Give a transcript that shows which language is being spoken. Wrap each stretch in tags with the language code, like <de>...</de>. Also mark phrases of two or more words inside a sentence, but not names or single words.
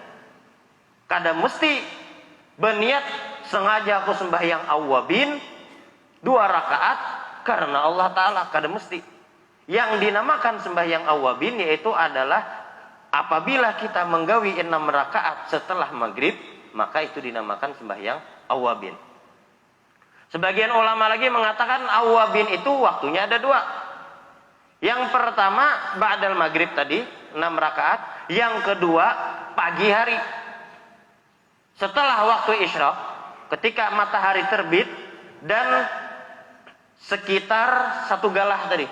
<bjn>Kada mesti berniat sengaja aku sembahyang awabin 2 rakaat karena Allah Ta'ala, kada mesti.</bjn> <id>Yang dinamakan sembahyang awabin yaitu adalah apabila kita menggawi 6 rakaat setelah maghrib, maka itu dinamakan sembahyang awabin. Sebagian ulama lagi mengatakan awabin itu waktunya ada 2. Yang pertama</id> <ar>ba'dal maghrib</ar> <id>tadi 6 rakaat, yang kedua pagi hari. Setelah waktu isyraq, ketika matahari terbit dan sekitar 1 galah tadi.</id>